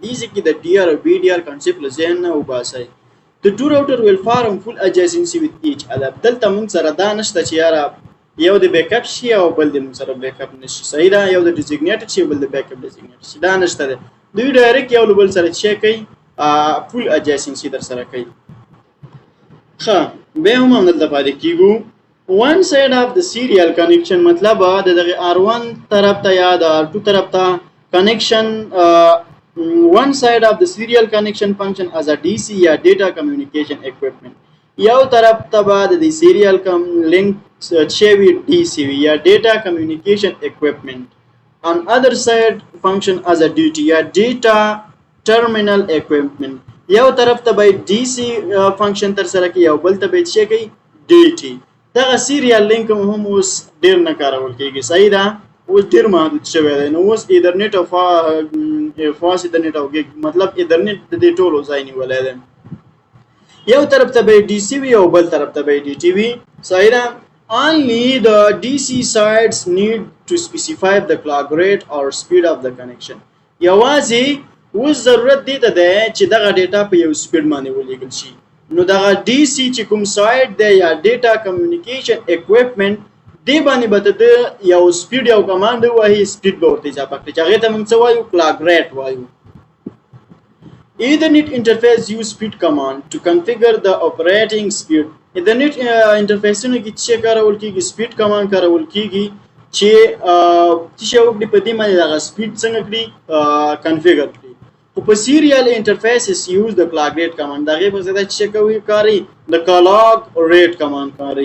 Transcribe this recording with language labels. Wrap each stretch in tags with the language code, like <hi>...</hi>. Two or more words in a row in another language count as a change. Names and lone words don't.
<ps>دې کې د</ps> <en>DR او VDR concept</en> <ps>لزین نه وباسي.</ps> <en>The two router will form full adjacency with each other.</en> <ps>دلته موږ سره دا نشته چې یاره یو د بیک اپ شي او بل د موږ سره بیک اپ نشي. صحیح ده. یو د ډیزیګنیټډ شي بل د بیک اپ ډیزیګنیټډ شي. دا نشته ده. دوی ډایرکټ یو بل سره چې کوي</ps> <en>full adjacency</en> <ps>در سره کوي. ښه به هم دلته پاتې کیږو.</ps> <en>one side of the serial connection</en> <ps>مطلب د دغه R1 طرف ته</ps> <en>یا د R2 طرف ته connection one side of the serial connection function as a DC या data communication equipment.</en> <ps>یو طرف ته بعد د serial link شوی DC یا</ps> <en>data communication equipment. On other side function as a DT یا data terminal equipment.</en> <ps>یو طرف ته به</ps> <en>DC function</en> <ps>تر سره کوي یو بل ته به شي کوي DT. دغه</ps> <en>serial link</en> <ps>هم اوس ډیر نه کارول کیږي. صحیح ده. اوس ډیر محدود شوی دی. نو اوس ایترنت او فاست ایترنت او ګیګ مطلب ایترنت د دې ټولو ځای نیولای دی. یو طرف ته به DC وي او بل طرف ته به DT وي. صحیح ده.</ps> <en>Only the DC sides need to specify the clock rate or speed of the connection.</en> <ps>یوازې اوس ضرورت دی ته دی چې دغه ډیټا په یو سپیډ باندې ولېږل شي. نو دغه DC چې کوم سایډ دی یا</ps> <en>data communication equipment</en> <ps>دی باندې به د یو سپیډ یو کمانډ وایي سپیډ به ورته اضافه کړي چې هغې ته موږ څه وایو؟</ps> <en>clock rate</en> <ps>وایو.</ps> <en>Ethernet interface use speed command to configure the operating speed. Ethernet interfaceونه</en> <ps>کې څه کارول کېږي؟</ps> <en>speed command</en> <ps>کارول کېږي چې څه وکړي په دې باندې دغه سپیډ څنګه کړي کنفیګر کړي. خو په</ps> <en>serial interfaces use</en> <ps>د</ps> <en>clock rate command</en> <ps>د هغې په ځای څه کوي کاري؟ د</ps> <en>clock rate command</en> <ps>کاري.</ps>